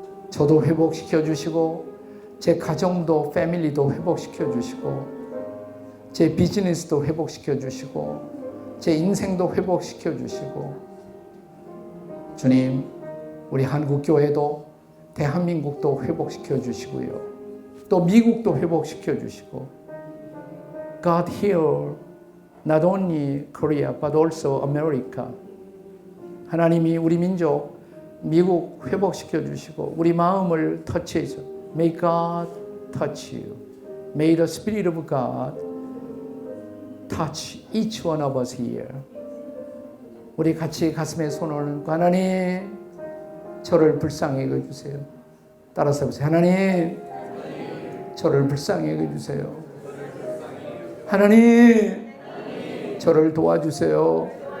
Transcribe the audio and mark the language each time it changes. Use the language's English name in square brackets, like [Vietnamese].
[Korean] 저도 회복시켜 주시고, 제 가정도, 패밀리도 회복시켜 주시고, 제 비즈니스도 회복시켜 주시고, 제 인생도 회복시켜 주시고, 주님, 우리 한국교회도, 대한민국도 회복시켜 주시고요. 또 미국도 회복시켜 주시고, [English] God heal not only Korea but also America. [Korean] 하나님이 우리 민족, 미국 회복시켜 주시고, 우리 마음을 터치해 주시고, [English] May God touch you. May the Spirit of God touch each one of us here. [Korean] 우리 같이 가슴에 손을 얹고, 하나님, 저를 불쌍히 여겨주세요. 따라서 해보세요. 하나님, 저를 불쌍히 여겨주세요. 하나님, 저를 도와주세요.